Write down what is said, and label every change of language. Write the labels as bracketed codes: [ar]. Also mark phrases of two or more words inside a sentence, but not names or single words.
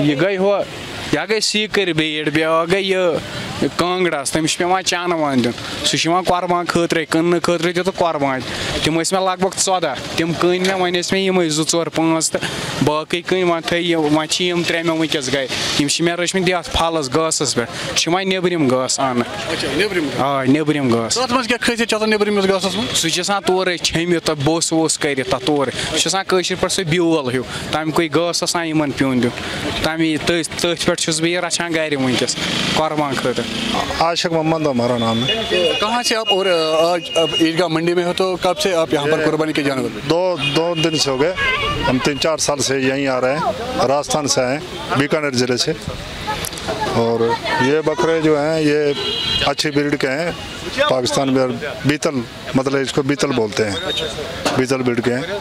[ks] یہ گٔے ہُہ یہ گٔے سیٖکٕر بیٖڈ بیٛاکھ گٔے یہِ کانٛگڑس تٔمِس چھُ پیٚوان چانہٕ وان دیُن سُہ چھُ یِوان قۄربان خٲطرے کٕننہٕ خٲطرٕ تہِ تہٕ قۄربان تِم ٲسۍ مےٚ لگ بگ 14 تِم کٕنۍ مےٚ وۄنۍ ٲسۍ مےٚ یِمے 2 4 5 تہٕ باقٕے کٕنۍ وۄنۍ تھٲے وۄنۍ چھِ یِم 3 مےٚ وٕنکٮ۪س گرِ یِم چھِ مےٚ رٔچھمٕتۍ یتھ پھلس گاسس پٮ۪ٹھ چھِ وۄنۍ نیٚبرِم گاسہٕ اننہٕ آ نیٚبرِم گاسہٕ تتھ منٛز کیٛاہ خٲصیت چھِ آسان نیٚبرِمِس گاسس منٛز سُہ چھُ آسان تورے چھیٚمِتھ تہٕ بوٚس ووٚس کٔرِتھ تتھ تورے سُہ چھُ آسان کٲشِر پٲٹھۍ سُہ بیول ہیوٗ تَمیُکُے گاسہٕ آسان یِمن پیوٚن دیُن تٔتھۍ پٮ۪ٹھ چھُس بہٕ یہِ رچھان گرِ وٕنکٮ۪س قۄربان خٲطرٕ [ur] عاشق محمد ہمارا نام ہے کہاں سے آپ اور آج عیدگاہ منڈی میں ہو تو کب سے آپ یہاں پر قربانی کے جانور دو دن سے ہو گئے ہم 3-4 سال سے یہیں آ رہے ہیں راجستھان سے آئے ہیں بیکانیر ضلع سے اور یہ بکرے جو ہیں یہ اچھی بریڈ کے ہیں پاکستان میں بیتل مطلب اس کو بیتل بولتے ہیں بیتل بریڈ کے ہیں